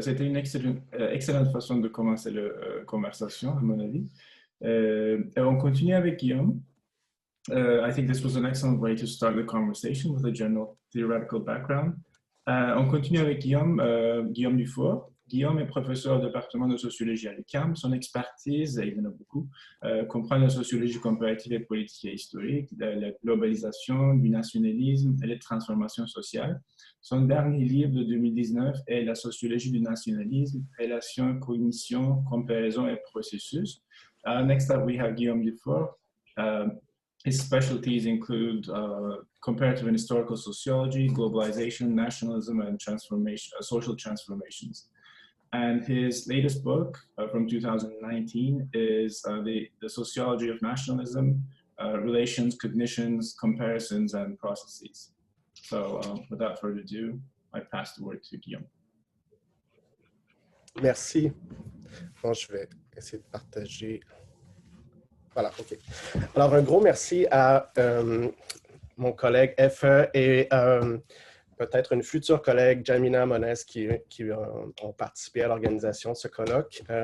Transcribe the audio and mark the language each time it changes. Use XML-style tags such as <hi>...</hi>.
<fr>C'était une excellente façon de commencer la conversation, à mon avis. On continue avec Guillaume.</fr> <en>I think this was an excellent way to start the conversation with a general theoretical background.</en> <fr>On continue avec Guillaume Dufour. Guillaume est professeur au département de sociologie à l'UQAM. Son expertise, et il y en a beaucoup, comprend la sociologie comparative et politique et historique, la globalisation, du nationalisme et les transformations sociales. Son dernier livre de 2019 est La sociologie du nationalisme, relations, cognition, comparaison et processus.</fr> <en>Next up, we have Guillaume Dufour. His specialties include comparative and historical sociology, globalization, nationalism, and social transformations. And his latest book from 2019 is the Sociology of Nationalism, Relations, Cognitions, Comparisons, and Processes. So without further ado, I pass the word to Guillaume.</en> <fr>Merci. Bon, je vais essayer de partager. Voilà, OK. Alors, un gros merci à mon collègue Efe et peut-être une future collègue, Jamina Monès, qui ont participé à l'organisation de ce colloque.</fr>